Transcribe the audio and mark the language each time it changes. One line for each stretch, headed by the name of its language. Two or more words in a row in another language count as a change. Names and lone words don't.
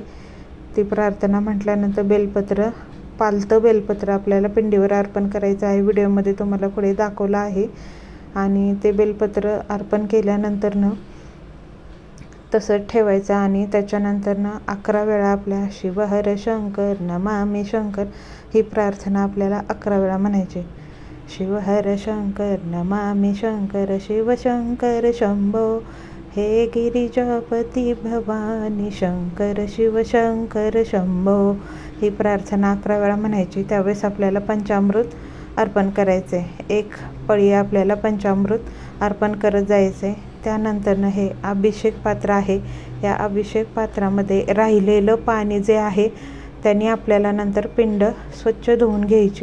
Marathi: ती प्रार्थना म्हटल्यानंतर बेलपत्र, पालतं बेलपत्र आपल्याला पिंडीवर अर्पण करायचं आहे. व्हिडिओमध्ये तुम्हाला पुढे दाखवलं आहे. आणि ते बेलपत्र अर्पण केल्यानंतर तसंच ठेवायचं आणि त्याच्यानंतर 11 वेळा आपल्या
Sanskrit: शिव हर शंकर नमामि शंकर
Marathi: ही प्रार्थना आपल्याला 11 वेळा म्हणायची.
Sanskrit: शिव हर शंकर नमामि शंकर शिव शंकर शंभो हे गिरिजापती भवानी शंकर शिव शंकर शंभो
Marathi: ही प्रार्थना 11 वेळा म्हणायची. त्यावेळेस आपल्याला पंचामृत अर्पण करायचे. 1 पळी आपल्याला पंचामृत अर्पण करत जायचे. त्यानंतर हे अभिषेक पात्र आहे. या अभिषेक पात्रामध्ये राहिलेलं पाणी जे आहे त्याने आपल्याला नंतर पिंड स्वच्छ धुवून घ्यायची.